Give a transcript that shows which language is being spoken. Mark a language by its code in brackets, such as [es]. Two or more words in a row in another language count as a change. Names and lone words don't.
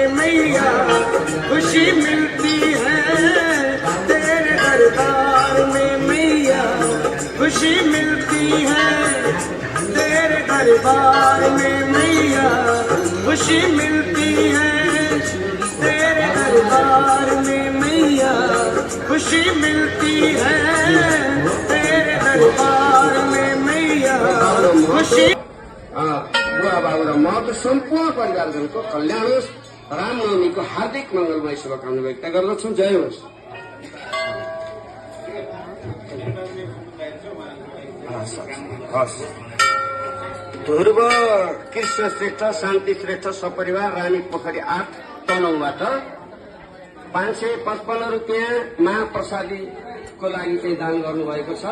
[hi] मैया खुशी मिलती है, तेरे दरबार में मैया खुशी मिलती है, तेरे दरबार में मैया खुशी मिलती है, तेरे दरबार में मैया खुशी मिलती है, तेरे दरबार में मैया खुशी। [ne] बुवा बाबु र म त सम्पूर्ण परिवारजनको कल्याण होस्, रामनवमीको हार्दिक मङ्गलमय शुभकामना व्यक्त गर्दछु। जय होस्। ध्रुव कृष्ण श्रेष्ठ, शान्ति श्रेष्ठ सपरिवार रानी पोखरी 8 तनहुँबाट 555 रुपियाँ महाप्रसादीको लागि चाहिँ दान गर्नुभएको छ।